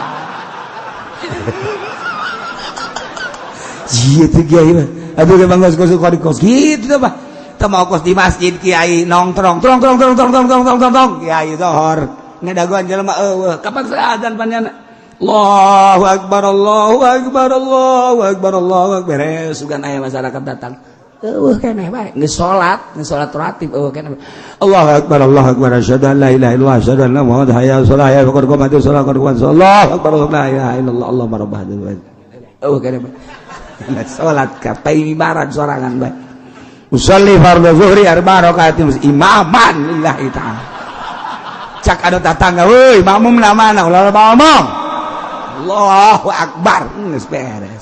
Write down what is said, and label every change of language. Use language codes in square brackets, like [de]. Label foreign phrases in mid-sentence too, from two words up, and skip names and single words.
[su] ieu teh kiai mah aduh ge mangos kos gitu teh Pak mau kos di masjid kiai nongkrong kiai zohor ngadaguan jelema eueuh kapan azan panjang [ar] الله أكبر [su] beres sugan aya masyarakat datang eueuh keneh bae geus salat ratib eueuh keneh [ar] الله أكبر أشهد أن لا إله إلا الله أشهد أن محمدا حي على الصلاة يا قد قامت الصلاة قد قامت الله أكبر لا إله إلا الله [su] Allahu rabbah eueuh keneh bae salat ka ibarat sorangan bae [ar] أصلي فرض الظهر 4 ركعات إماماً لله تعالى. [su] Cak anu tatangga, "Weuy, makmum na mana?" Ulah ngomong. [ar] الله أكبر, [su] geus beres.